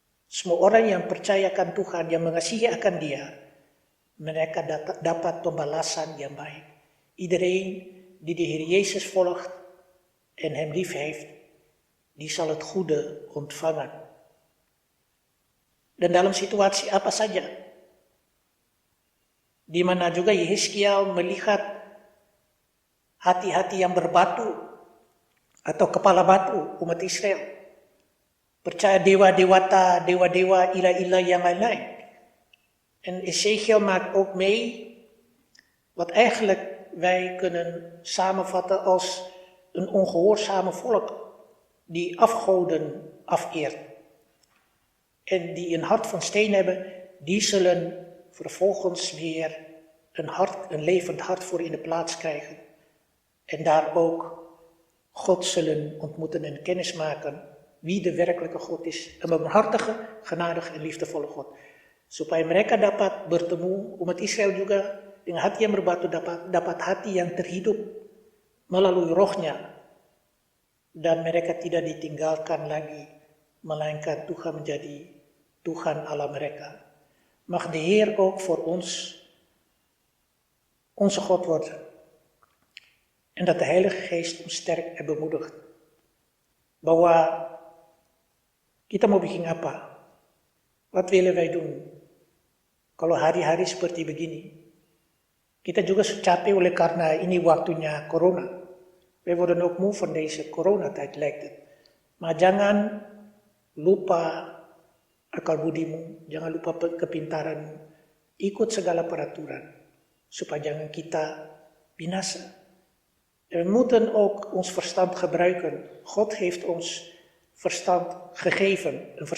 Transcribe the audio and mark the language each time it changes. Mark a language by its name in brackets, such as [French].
[Indonesian] Semua orang yang percayakan Tuhan, yang mengasihi akan Dia, mereka dapat pembalasan yang baik. [Dutch] Iedereen die de Heer Jezus volgt en hem lief heeft, die zal het goede ontvangen. [Indonesian] Dan dalam situasi apa saja, di mana juga Yeskiel melihat hati-hati yang berbatu atau kepala batu umat Israel, percaya dewa-dewa, ilah-ilah yang lain-lain. [Dutch] En Ezekiel maakt ook mee wat eigenlijk wij kunnen samenvatten als een ongehoorzame volk die afgoden afeert. En die een hart van steen hebben, die zullen vervolgens weer een levend hart voor in de plaats krijgen. En daar ook God zullen ontmoeten en kennis maken wie de werkelijke God is. Een barmhartige, genadige en liefdevolle God. [Indonesian] Supaya mereka dapat bertemu, umat Israel juga dengan hati yang berbatu dapat hati yang terhidup melalui rohnya. Dan mereka tidak ditinggalkan lagi, melainkan Tuhan menjadi Tuhan Allah mereka. [Dutch] Mag de Heer ook voor ons onze God worden. En dat de Heilige Geest ons sterkt en bemoedigt. [Indonesian] bahwa kita mau bikin apa? [Dutch] Wat willen wij doen? [Indonesian] Kalau hari-hari seperti begini, kita juga capek oleh karena ini waktunya corona. [Dutch] Wij worden ook moe van deze coronatijd lijkt het. [Indonesian] Maar jangan lupa akal budimu, jangan lupa kepintaranmu. Ikut segala peraturan, supaya jangan kita binasa. [Dutch] En we moeten ook ons verstand gebruiken. God heeft ons verstand gegeven.